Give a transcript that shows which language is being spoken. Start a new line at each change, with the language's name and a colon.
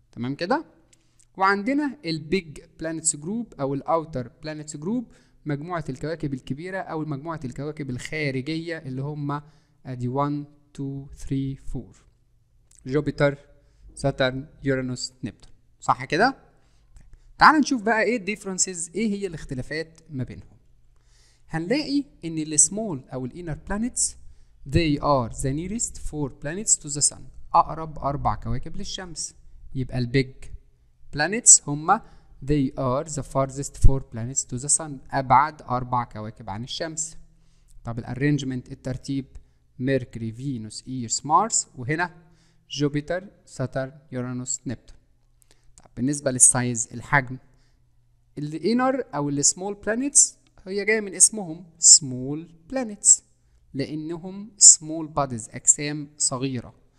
Arabic: تمام كده؟ وعندنا البيج بلانيتس جروب او الاوتر بلانيتس جروب، مجموعة الكواكب الكبيرة او مجموعة الكواكب الخارجية اللي هم ادي 1 2 3 4 جوبيتر ساترن يورانوس نبتون. صح كده؟ تعال نشوف بقى ايه الديفرنسز، ايه هي الاختلافات ما بينهم. هنلاقي ان السمول او الانر بلانيتس
English: they are the nearest 4 planets to the sun،
Arabic: اقرب 4 كواكب للشمس. يبقى البيج planets هما
English: they are the farthest 4 planets to the sun،
Arabic: أبعد 4 كواكب عن الشمس. طب الارينجمنت الترتيب ميركوري فينوس ايرث مارس، وهنا جوبيتر ساترن يورانوس نبتون. طب بالنسبة للسايز الحجم، الانر او السمول بلانيتس هي جاية من اسمهم سمول بلانيتس لأنهم سمول بوديز، أجسام صغيرة.